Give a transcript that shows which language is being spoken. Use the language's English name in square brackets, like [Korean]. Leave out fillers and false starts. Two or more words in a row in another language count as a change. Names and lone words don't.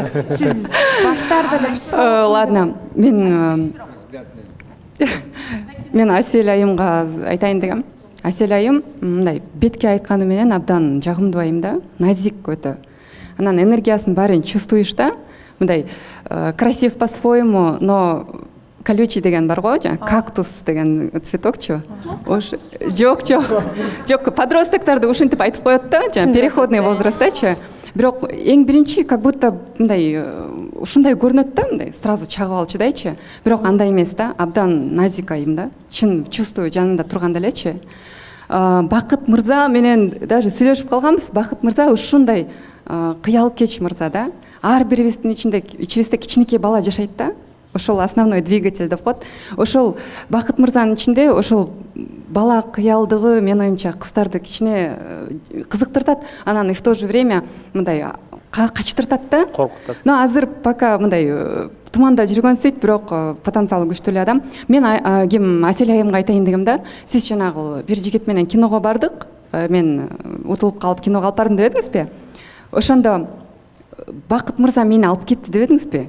[Kyrgyz] Сиз баштарда эле ладно, мен Асель айымга айтайын дегем. Асель айым мындай бетке айтканы менен абдан жагымдуу айым да, назик өтө. Анан энергиясын баарын чувствуешь да, мындай [Russian] красив по-своему, но колючий [Kyrgyz] деген бар го, кактус деген цветокчу. Жок, подростоктарды ушинтип айтып коет да, [Russian] переходный возрасттачы. [Kyrgyz] Бирок эң биринчи [Russian] как будто [Kyrgyz] мындай ушундай көрүнөт да, мындай сразу чагып алчыдайчы. Бирок андай эмес да, абдан назик айым да. Чын чувствую жанында турганда элечи. Бакыт мырза менен даже сүйлөшүп калганбыз. Бакыт мырза ушундай кыялкеч мырза да. Ар бирибиздин ичибизде кичинекей бала жашайт да. Ошол [Russian] основной двигатель [Kyrgyz] деп коет. Ошол Бакыт мырзанын ичинде ошол бала кыялдыгы менин оюмча кыздарды кичине кызыктыртат, анан [Russian] в то же время [Kyrgyz] мындай качтыртат да. Коркутат. Но азыр пока мындай туманда жүргөнсүйт, бирок потенциалы күчтүү эле адам. Мен ким Асель айымга айтайын дегем да, сиз жанагы бир жигит менен киного бардык. Мен утулуп калып киного алып бардым деп эдиңизби? Ошондо Бакыт мырза мени алып кетти деп эдиңизби?